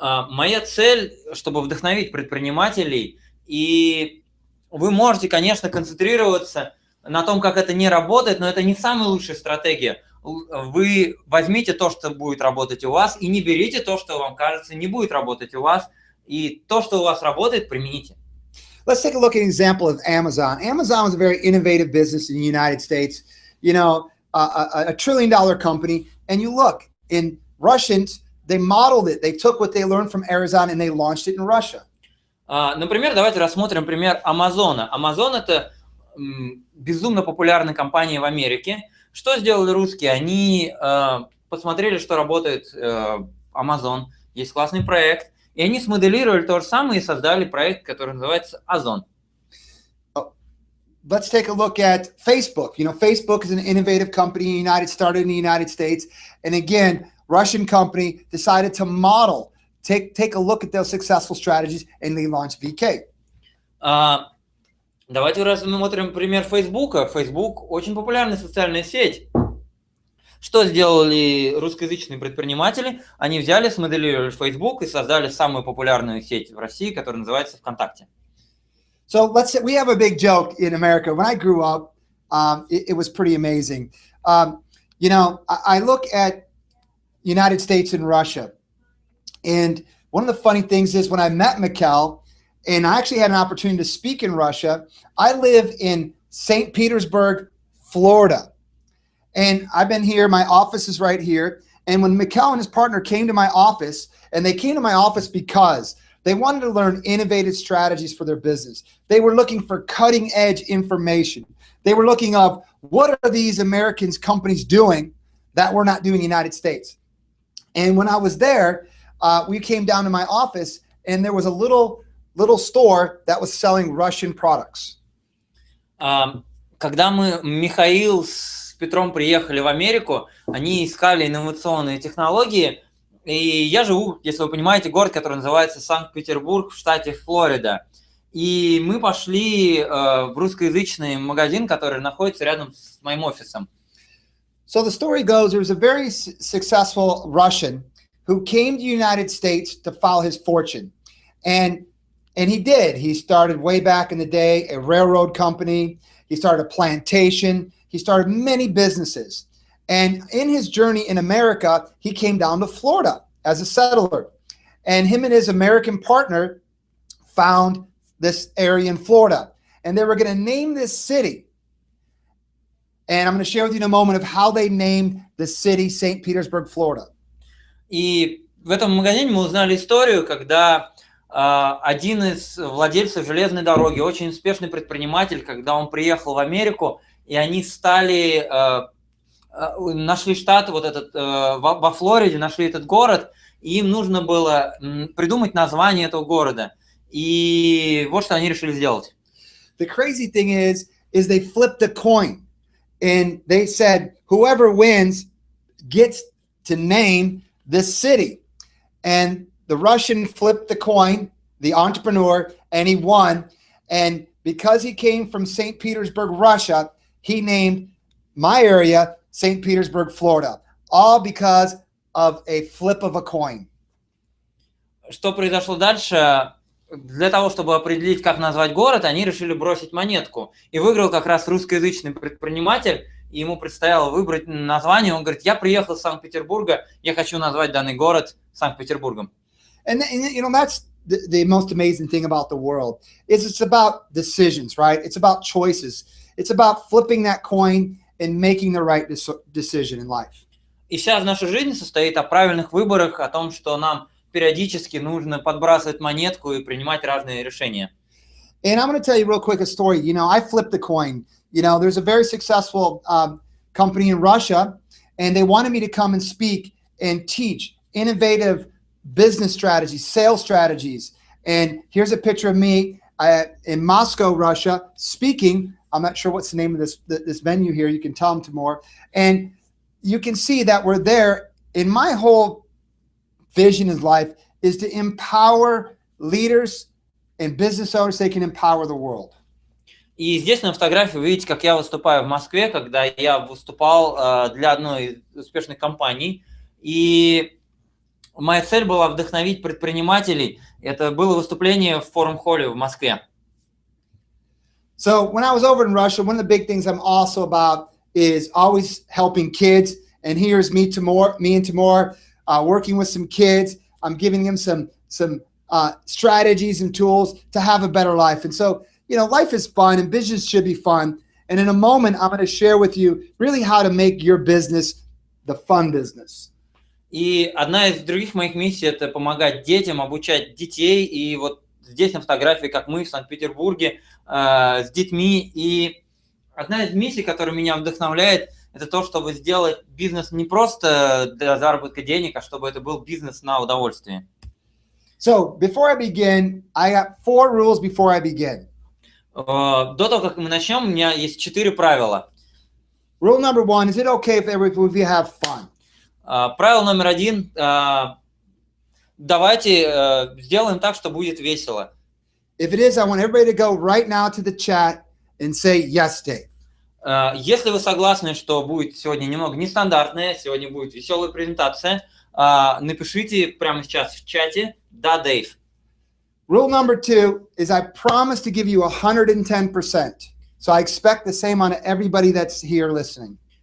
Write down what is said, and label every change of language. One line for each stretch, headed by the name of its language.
Russian: Моя цель, чтобы вдохновить предпринимателей, и вы можете, конечно, концентрироваться на том, как это не работает, но это не самая лучшая стратегия. Вы возьмите то, что будет работать у вас, и не берите то, что вам кажется не будет работать у вас, и то, что у вас работает, примените.
English: Let's take a look at an example of Amazon. Amazon was a very innovative business in the United States, you know, a $1 trillion company. And you look, in Russians, they modeled it. They took what they learned from Amazon and they launched it in Russia.
Russian: Например, давайте рассмотрим пример Амазона. Амазон – это безумно популярная компания в Америке. Что сделали русские? Они посмотрели, что работает Amazon, есть классный проект, и они смоделировали то же самое и создали проект, который называется Озон.
English: Let's take a look at Facebook. You know, Facebook is an innovative company started in the United States. And again, Russian company decided to model, take a look at those successful strategies, and they launched VK.
Russian: Давайте рассмотрим пример Фейсбука. Фейсбук очень популярная социальная сеть. Что сделали русскоязычные предприниматели? Они взяли, смоделировали Facebook и создали самую популярную сеть в России, которая называется ВКонтакте.
English: So let's say we have a big joke in America. When I grew up, it was pretty amazing. You know, I look at United States and Russia. And one of the funny things is when I met Mikkel, and I actually had an opportunity to speak in Russia, I live in St. Petersburg, Florida. And I've been here, my office is right here. And when Mikkel and his partner came to my office, and they came to my office because they wanted to learn innovative strategies for their business. They were looking for cutting edge information. They were looking of what are these American companies doing that we're not doing in the United States. And when I was there, we came down to my office and there was a little store that was selling Russian products.
Russian: Когда Михаил с Петром приехали в Америку, они искали инновационные технологии. И я живу, если вы понимаете, город, который называется Санкт-Петербург в штате Флорида. И мы пошли в русскоязычный магазин, который находится рядом с моим офисом.
English: So the story goes, there was a very successful Russian who came to the United States to follow his fortune. And he did. He started way back in the day, a railroad company. He started a plantation. He started many businesses. And in his journey in America, he came down to Florida as a settler. And him and his American partner found this area in Florida. And they were going to name this city. And I'm going to share with you in a moment of how they named the city St. Petersburg, Florida.
Russian: И в этом магазине мы узнали историю, когда один из владельцев железной дороги, очень успешный предприниматель, когда он приехал в Америку, и они стали нашли штат вот этот во Флориде, нашли этот город, и им нужно было придумать название этого города. И вот что они решили сделать.
English: The crazy thing is they flipped a coin, and they said whoever wins gets to name this city. And the Russian flipped the coin, the entrepreneur, and he won. And because he came from St. Petersburg, Russia, he named my area St. Petersburg, Florida, all because of a flip of a coin.
Russian: Что произошло дальше? Для того, чтобы определить, как назвать город, они решили бросить монетку. И выиграл как раз русскоязычный предприниматель, и ему предстояло выбрать название. Он говорит, я приехал из Санкт-Петербурга, я хочу назвать данный город Санкт-Петербургом.
English: And you know, that's the most amazing thing about the world is it's about decisions, right? It's about choices. It's about flipping that coin and making the right decision in life.
Russian: И вся наша жизнь состоит о правильных выборах, о том, что нам периодически нужно подбрасывать монетку и принимать разные решения.
English: And I'm going to tell you real quick a story. You know, I flipped the coin. You know, there's a very successful company in Russia, and they wanted me to come and speak and teach innovative business strategies, sales strategies. And here's a picture of me in Moscow, Russia, speaking. I'm not sure what's the name of this venue here. You can tell them tomorrow. And you can see that we're there. In my whole vision in life is to empower leaders and business owners so they can empower the world.
Russian: И здесь на фотографии вы видите, как я выступаю в Москве, когда я выступал для одной из успешных компаний. И моя цель была вдохновить предпринимателей. Это было выступление в форум-холле в Москве.
English: So when I was over in Russia, one of the big things I'm also about is always helping kids. And here's me and Timur working with some kids. I'm giving them some strategies and tools to have a better life. And so, you know, life is fun and business should be fun. And in a moment, I'm going to share with you really how to make your business the fun business.
Russian: И одна из других моих миссий – это помогать детям, обучать детей. И вот здесь на фотографии, как мы в Санкт-Петербурге с детьми. И одна из миссий, которая меня вдохновляет, это то, чтобы сделать бизнес не просто для заработка денег, а чтобы это был бизнес на удовольствие.
English: So before I begin, I got 4 rules before I begin.
Russian: До того, как мы начнем, у меня есть 4 правила.
English: Rule number 1, is it okay if we have fun?
Russian: Правило номер 1, давайте сделаем так, что будет весело.
English: If it is, I want everybody to go right now to the chat and say, yes, Dave.
Russian: Если вы согласны, что будет сегодня немного нестандартное, сегодня будет веселая презентация, напишите прямо сейчас в чате «Да, Дэйв».
English: Rule number 2 is I promise to give you 110%. So I expect the same on everybody that's here listening.